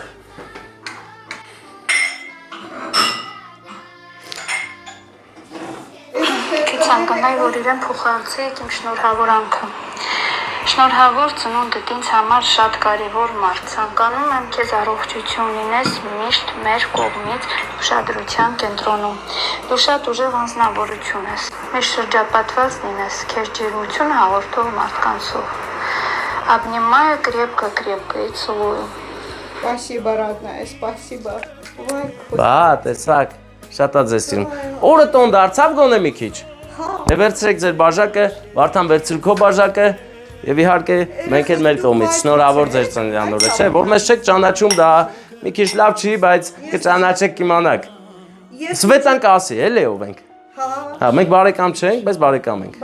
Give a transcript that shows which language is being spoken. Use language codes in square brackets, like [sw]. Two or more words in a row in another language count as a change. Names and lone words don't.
[hy] Ցանկանայի, որ իրեն փոխանցեք իմ շնորհավորանքը։ Շնորհավոր ծնունդդ ինձ համար շատ կարևոր մարդ։ Ցանկանում եմ քեզ առողջություն լինես միշտ մեր кողմից ուշադրության կենտրոնում։ Դու շատ ուժեղ անձնավորություն ես։ Միշտ շրջապատված լինես քեզ ջերմություն հաղորդող մարդկանցով։ [ru] Обнимаю крепко-крепко и целую. Спасибо, родная, спасибо. Ой, [hy] Բա, տեսակ, շատ է ձեզ սիրում։ Օրը տոն դարձավ գոնե մի քիչ։ Դե վերցրեք ձեր բաժակը, Վարդան վերցրու քո բաժակը եւ իհարկե մենք էլ մեր կողմից շնորհավոր ձեր ծննդյան օրը, չէ՞, որ մեզ չեք ճանաչում դա մի քիչ լավ չի, բայց կճանաչեք կիմանաք։ Սվետան կասի, էլի ով ենք։ Հա, մենք բարեկամ չենք, բայց բարեկամ ենք։